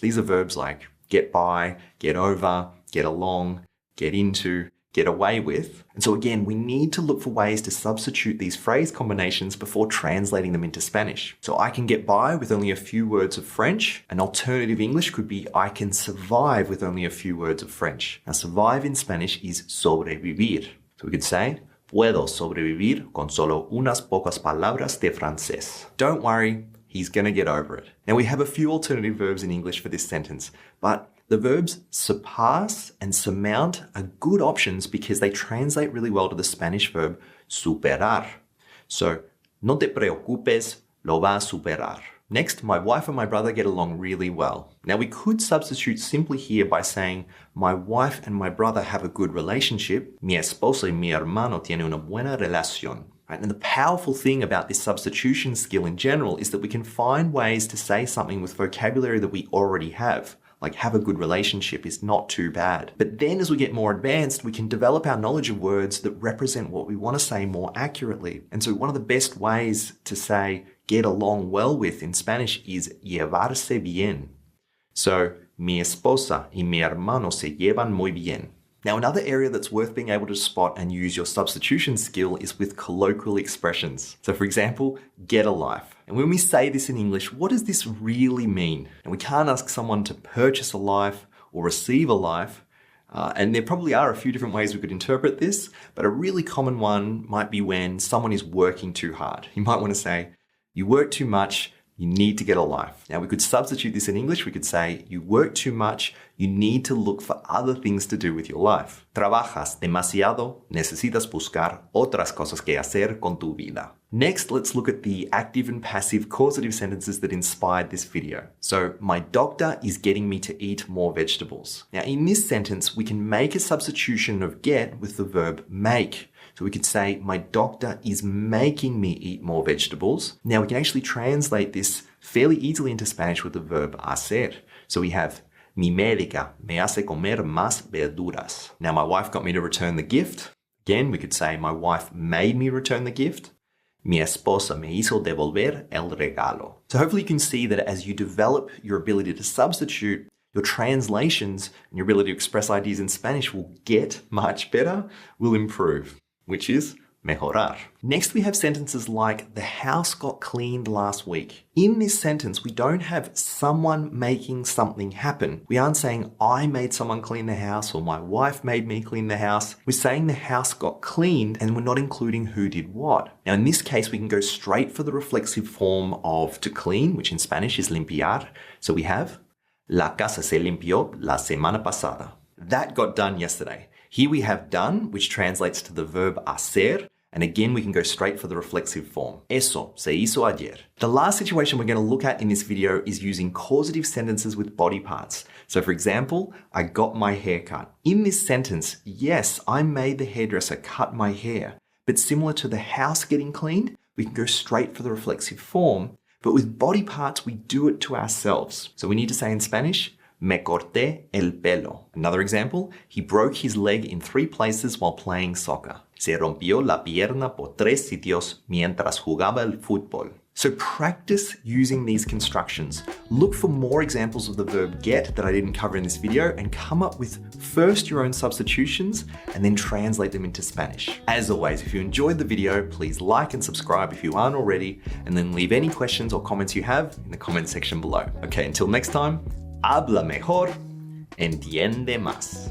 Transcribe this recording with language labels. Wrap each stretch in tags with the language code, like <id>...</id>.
<en>These are verbs like get by, get over, get along, get into, get away with. And so again, we need to look for ways to substitute these phrase combinations before translating them into Spanish. So I can get by with only a few words of French. An alternative English could be I can survive with only a few words of French. Now survive in Spanish is sobrevivir. So we could say,</en> <es>puedo sobrevivir con solo unas pocas palabras de francés.</es> <en>Don't worry, he's going to get over it. Now we have a few alternative verbs in English for this sentence, but the verbs surpass and surmount are good options because they translate really well to the Spanish verb superar.</en> <es>So, no te preocupes, lo va a superar.</es> <en>Next, my wife and my brother get along really well. Now, we could substitute simply here by saying, my wife and my brother have a good relationship.</en> <es>Mi esposa y mi hermano tienen una buena relación.</es> <en>Right? And the powerful thing about this substitution skill in general is that we can find ways to say something with vocabulary that we already have. Like have a good relationship is not too bad. But then as we get more advanced, we can develop our knowledge of words that represent what we want to say more accurately. And so one of the best ways to say get along well with in Spanish is</en> <es>llevarse bien. So, mi esposa y mi hermano se llevan muy bien.</es> <en>Now, another area that's worth being able to spot and use your substitution skill is with colloquial expressions. So for example, get a life. And when we say this in English, what does this really mean? And we can't ask someone to purchase a life or receive a life. And there probably are a few different ways we could interpret this, but a really common one might be when someone is working too hard. You might want to say, you work too much, you need to get a life. Now we could substitute this in English. We could say, you work too much, you need to look for other things to do with your life.</en> <es>Trabajas demasiado, necesitas buscar otras cosas que hacer con tu vida.</es> <en>Next, let's look at the active and passive causative sentences that inspired this video. So, my doctor is getting me to eat more vegetables. Now, in this sentence, we can make a substitution of get with the verb make. So we could say, my doctor is making me eat more vegetables. Now, we can actually translate this fairly easily into Spanish with the verb hacer. So we have,</en> <es>mi médica me hace comer más verduras.</es> <en>Now, my wife got me to return the gift. Again, we could say, my wife made me return the gift.</en> <es>Mi esposa me hizo devolver el regalo.</es> <en>So hopefully you can see that as you develop your ability to substitute, your translations and your ability to express ideas in Spanish will get much better, will improve, which is mejorar. Next, we have sentences like, the house got cleaned last week. In this sentence, we don't have someone making something happen. We aren't saying, I made someone clean the house or my wife made me clean the house. We're saying the house got cleaned and we're not including who did what. Now, in this case, we can go straight for the reflexive form of to clean, which in Spanish is limpiar. So we have,</en> <es>la casa se limpió la semana pasada.</es> <en>That got done yesterday. Here we have done, which translates to the verb hacer. And again, we can go straight for the reflexive form.</en> <es>Eso se hizo ayer.</es> <en>The last situation we're going to look at in this video is using causative sentences with body parts. So for example, I got my hair cut. In this sentence, yes, I made the hairdresser cut my hair. But similar to the house getting cleaned, we can go straight for the reflexive form. But with body parts, we do it to ourselves. So we need to say in Spanish,</en> <es>me corté el pelo.</es> <en>Another example, he broke his leg in 3 places while playing soccer.</en> <es>Se rompió la pierna por 3 sitios mientras jugaba el fútbol.</es> <en>So practice using these constructions. Look for more examples of the verb get that I didn't cover in this video and come up with first your own substitutions and then translate them into Spanish. As always, if you enjoyed the video, please like and subscribe if you aren't already, and then leave any questions or comments you have in the comment section below. Okay, until next time,</en> <es>habla mejor, entiende más.</es>